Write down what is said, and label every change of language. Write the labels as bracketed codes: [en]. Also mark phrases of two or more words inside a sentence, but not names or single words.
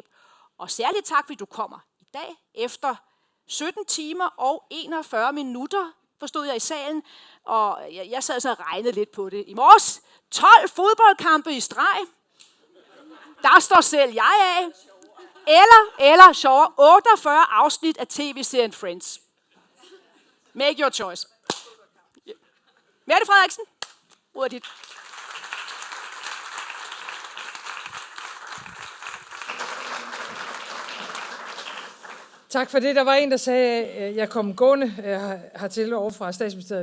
[da] Og særligt tak, fordi du kommer i dag, efter 17 timer og 41 minutter, forstod jeg i salen, og jeg sad så og regnede lidt på det i morges. 12 fodboldkampe i streg. Der står selv jeg af. Eller sjovere, 48 afsnit af tv-serien Friends. [en] Make your choice. [da] Mette Frederiksen, ordet dit. Tak for det. Der var en, der sagde, at jeg kom gående hertil over fra statsministeriet.